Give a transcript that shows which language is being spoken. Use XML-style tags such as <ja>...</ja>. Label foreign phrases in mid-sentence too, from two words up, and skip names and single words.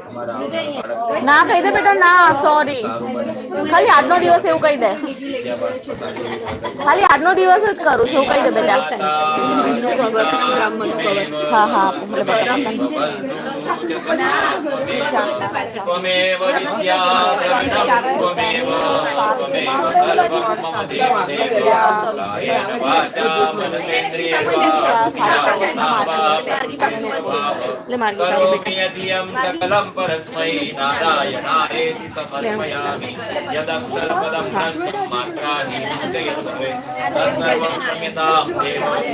<gu>ના કહી દે બેટા, ના સોરી, ખાલી આજનો દિવસ એવું કહી દે, ખાલી આજનો દિવસ જ કરું છું કહી દે બેટા. હા હા</gu> <sa>त्वमेव विद्या द्रविणं त्वमेव त्वमेव सर्वं मम देवदेव कायेन वाचा करोमि यदियं सकलं परस्मै नारायणायेति समर्पयामि यदक्षरपदं नष्टं मात्राहीनं च यद् भवेत् तत्सर्वं क्षम्यतां देव</sa>